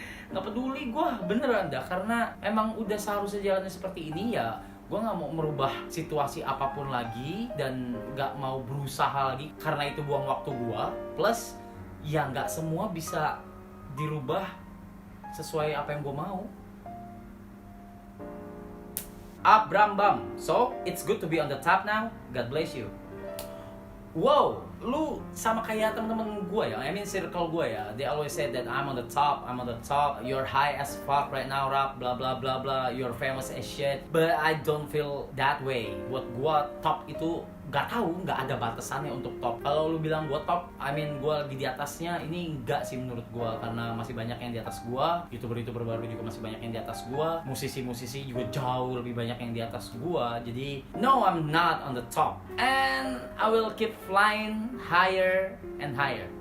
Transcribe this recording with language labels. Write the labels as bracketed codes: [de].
[id] Nggak peduli gue beneran dah, karena emang udah seharusnya jalannya seperti ini ya. Gue gak mau merubah situasi apapun lagi dan gak mau berusaha lagi karena itu buang waktu gue. Plus ya gak semua bisa dirubah sesuai apa yang gue mau. [en] Abram Bam, so it's good to be on the top now. God bless you. [id] Wow, lu sama kayak temen-temen gue ya, [en] I mean [id] circle gue ya. [en] They always say that I'm on the top, you're high as fuck right now, rap, blah blah blah blah, you're famous as shit. But I don't feel that way. [id] Buat gue top itu gak tahu, gak ada batasannya untuk top. Kalau lu bilang gue top, [en] I mean [id] gue lagi di atasnya, ini enggak sih menurut gue, karena masih banyak yang di atas gue. YouTuber baru juga masih banyak yang di atas gue. Musisi juga jauh lebih banyak yang di atas gue. Jadi [en] no, I'm not on the top, and I will keep flying higher and higher.